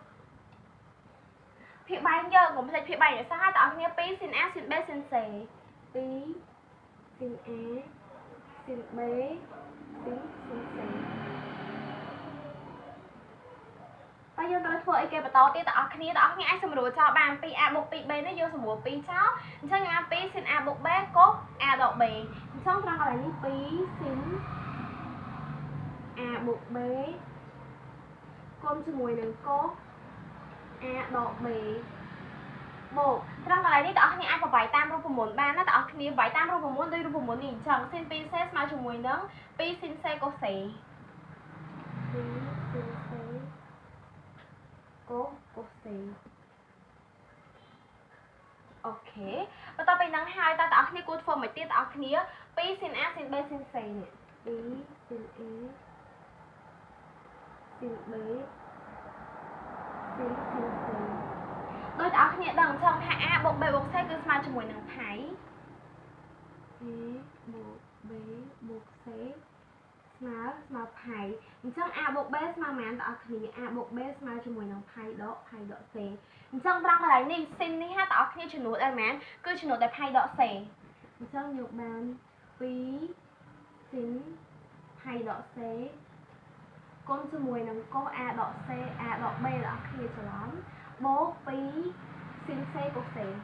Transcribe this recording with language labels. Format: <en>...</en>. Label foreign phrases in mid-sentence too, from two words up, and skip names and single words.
<km>ភាពបែងយើងកុំភ្លេចភាពបែងឲ្យសោះតើអស់គ្នា2ស៊ីន A ស៊ីន B ស៊ីន C 2ស៊ីន A ស៊ីន B ស៊ីន C តែយើងត្រូវធ្វើអីគេបន្តទៀតតើអស់គ្នាអាចសម្រួលចោលបាន 2A បូក 2B នេះយើងសម្រួល2ចោលអញ្ចឹងយើង2ស៊ីន A បូក B កូស A ដក B អញ្ចឹងត្រង់កន្លែងនេះ2ស៊ីន A បូក B ជាមួយនឹងកូស a ដក b បូកត្រង់កន្លែងនេះបងប្អូនអាចបបាយតាមរូបមន្តបានណាបងប្អូនគ្នាបបាយតាមរូបមន្តដូចរូបមន្តនេះអញ្ចឹង sin 2c ស្មើជាមួយនឹង 2 sin c cos c 2 sin c cos c អូខេបន្ទាប់ពីហ្នឹងហើយតើបងប្អូនគ្នាគួរធ្វើមិនទៀតបងប្អូនគ្នា2 sin a sin b sin c នេះ2 sin a sin b sin c ដោយបងប្អូនគ្នាដឹងអញ្ចឹងថា a បូក b បូក c គឺស្មើជាមួយនឹងផៃ a បូក b បូក c ស្មើផៃអញ្ចឹង a បូក b ស្មើប៉ុន្មានបងប្អូនគ្នា a បូក b ស្មើជាមួយនឹងផៃដក c អញ្ចឹងត្រង់កន្លែងនេះ sin នេះហ่าបងប្អូនគ្នាចំនួនអីមែនគឺចំនួនតែផៃដក c អញ្ចឹងយកបាន2 sin ផៃដក c គុណជាមួយនឹងកូស a ដក c a ដក b បងប្អូនគ្នាច្រឡំបូក2 sin c cos c</km>